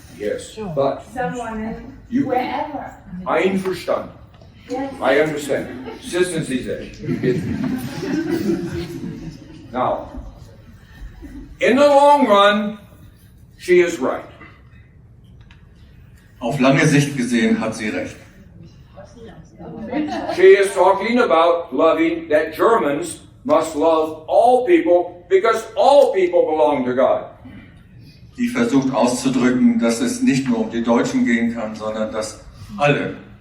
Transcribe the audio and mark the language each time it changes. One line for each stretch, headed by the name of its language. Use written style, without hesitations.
English: Yes. But someone in You- wherever.
German: einverstanden.
English: Yes. I understand.
German: Sitzen Sie sich.
English: Now, in the long run, she is right.
German: Auf lange Sicht gesehen hat sie recht.
English: She is talking about loving, that Germans must love all people because all people belong to God.
German: Die versucht auszudrücken, dass es nicht nur um die Deutschen gehen kann, sondern dass alle.